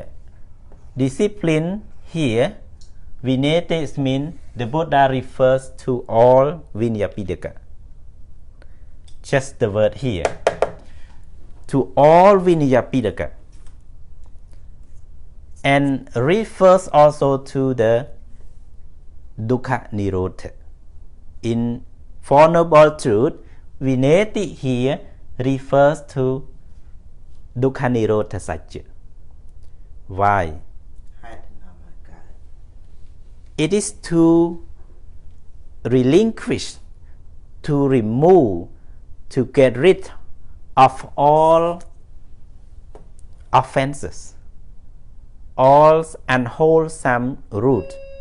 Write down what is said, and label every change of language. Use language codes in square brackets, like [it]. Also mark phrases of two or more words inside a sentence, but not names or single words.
[en] Discipline here, vinete means the Buddha refers to all [pi] vinaya pidaka. [en] Just the word here. To all [pi] vinaya pidaka. [en] And refers also to the [pi] dukkha nirodha. [en] In Four Noble Truth, vineti here refers to [pi] dukkha nirodha satya. [en] Why? It is to relinquish, to remove, to get rid of all offenses, all unwholesome root.